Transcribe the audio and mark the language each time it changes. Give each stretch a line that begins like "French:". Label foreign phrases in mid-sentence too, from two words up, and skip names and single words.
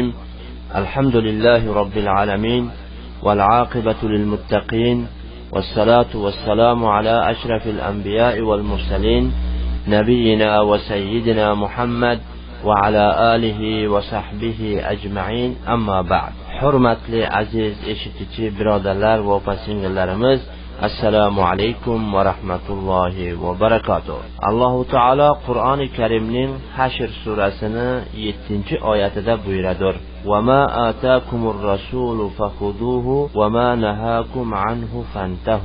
Arabic: الحمد لله رب العالمين والعاقبة للمتقين والصلاة والسلام على أشرف الأنبياء والمرسلين نبينا وسيدنا محمد وعلى آله وصحبه أجمعين. أما بعد.
Uzbek: Hurmatli aziz eshituvchi birodarlar va opa-singillarimiz,
Arabic: السلام عليكم ورحمة الله وبركاته.
Uzbek: Alloh taolo Qur'oni Karimning Hashr surasini 7-oyatida buyuradi:
Arabic: "وما آتاكم الرسول فخذوه وما نهاكم عنه فانتهوا."